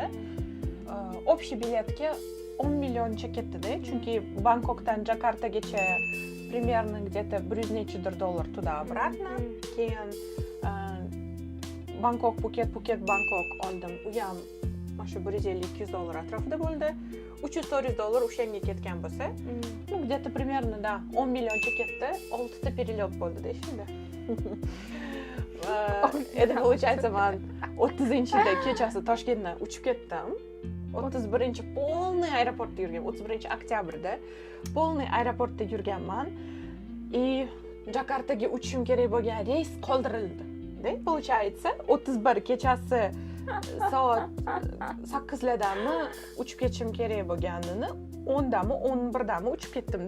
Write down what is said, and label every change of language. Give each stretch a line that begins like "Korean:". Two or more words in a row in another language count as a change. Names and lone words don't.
Uzbek: Общий biletga 10 millioncha ketdi-da, chunki Bangkokdan Jakartagacha
Russian: примерно где-то
Uzbek: 100 nechadir dollar tуда-обратно. Keyin Bangkok, Phuket, Bangkok oldim. U ham mana shu $150-200 atrofida bo'ldi. $300-400 o'shanga ketgan bo'lsa,
Russian: ну где-то примерно да 10
Uzbek: millioncha ketdi. 6 ta перелет bo'ldi-da shunda.
Russian: Это получается
Uzbek: men 30-da kechasi Toshkentdan uchib ketdim. 31 полный aeroportda yurgan. 31 oktyabrda полный aeroportda yurganman. И Jakartaga uchishim kerak bo'lgan reys qoldirildi. Получается, 31 kechasi soat 8lardami uchib ketishim kerak bo'lganini 10dami, 11dami uchib ketdim-da.